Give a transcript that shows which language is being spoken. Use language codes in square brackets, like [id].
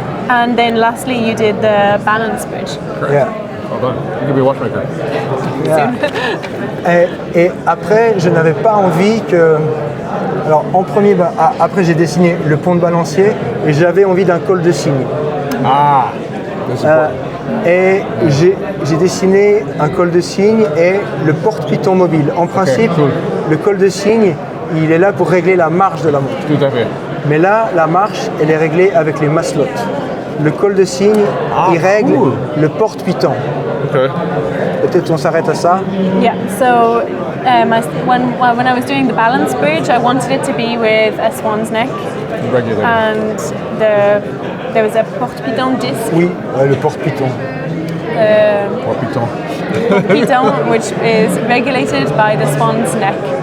[en] And then lastly you did the balance bridge. Yeah. Well done. You could be a watchmaker. Yeah. [fr] Et après, je n'avais pas envie que... Alors, en premier, après j'ai dessiné le pont de balancier et j'avais envie d'un col de cygne. [en] Ah, this is important. [fr] Et j'ai dessiné un col de cygne et le porte-piton mobile. En principe, [en] cool. [fr] Le col de cygne, il est là pour régler la marche de la montre. Tout à fait. Mais là, la marche, elle est réglée avec les maslots. Le col de cygne, il règle [en] cool. [fr] le porte-piton. [en] Okay. [fr] Peut-être on s'arrête à ça. [en] Yeah, so when I was doing the balance bridge, I wanted it to be with a swan's neck. Regular. And there was a porte-piton disc. [fr] Oui, le porte-piton. Porte-piton. [en] Piton, which is regulated by the swan's neck.